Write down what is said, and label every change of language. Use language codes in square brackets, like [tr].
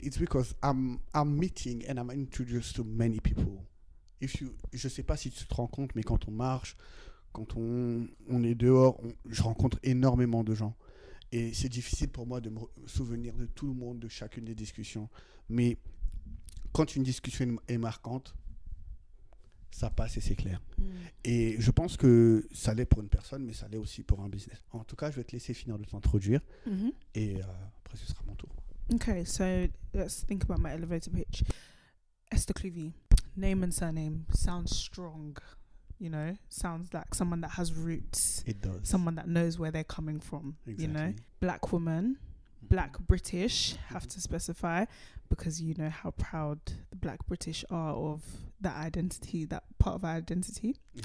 [en] It's because I'm meeting and I'm introduced to many people. [fr] Je sais pas si tu te rends compte, mais quand on marche, quand on est dehors, je rencontre énormément de gens. Et c'est difficile pour moi de me souvenir de tout le monde, de chacune des discussions. Mais quand une discussion est marquante, ça passe et c'est clair. Et je pense que ça l'est pour une personne, mais ça l'est aussi pour un business. En tout cas, je vais te laisser finir de t'introduire. Et après, ce sera mon tour. [en] Okay, so let's think about my elevator pitch. Esther Clouvy, name and surname sounds strong. you know, sounds like someone that has roots. It does. Someone that knows where they're coming from, Exactly. you know. Black woman, Black British, have to specify, because you know how proud the Black British are of that identity, that part of our identity.